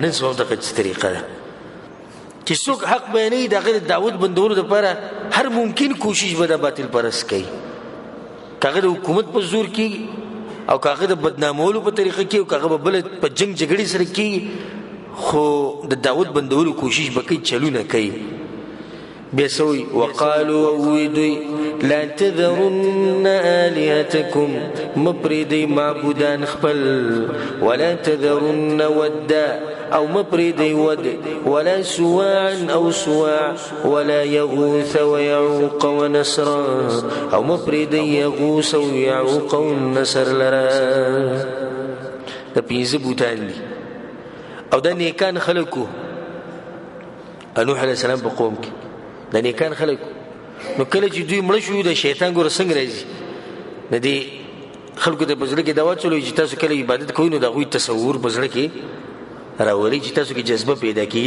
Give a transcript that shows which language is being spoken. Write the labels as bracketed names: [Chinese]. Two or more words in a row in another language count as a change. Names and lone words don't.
[Pashto] نن سبا دغه طریقه ده چې څوک حق بیانوي د هغه د دعوت بندولو دپاره هر ممکن کوشش به د باطل پرست کوي، که هغه د حکومت په زور کېږي او که هغه د بدنامولو په طریقه کې او که هغه به بله په جنګ جګړې سره کېږي، خو د دعوت بندولو کوشش به کوي، چلونه کوي. بیا سوی وقالوا ویدوی [Arabic] لا تذرن آلهتکم [Pashto] مپریدی معبودان خپل، [Arabic] ولا تذرن ودا [Pashto] او مپریدی ود، [Arabic] ولا سواعا [Pashto] او سواع، [Arabic] ولا يغوث ويعوق ونسرا [Pashto] او مپریدی يغوث ويعوق ونسر لرا. دا پینزه بوتان دی او دا نیکان خلقو نوح علیہ السلام په قوم کې دا نیکان خلق. نو کله چې دوی مړه شو د شیطان ګوره څنګه راځي د دې خلکو ته په زړه کې دا واچولو چې تاسو کله عبادت کوئ نو د هغوی تصور په زړه کې راولي چې تاسو کې جذبه پیدا کېږي.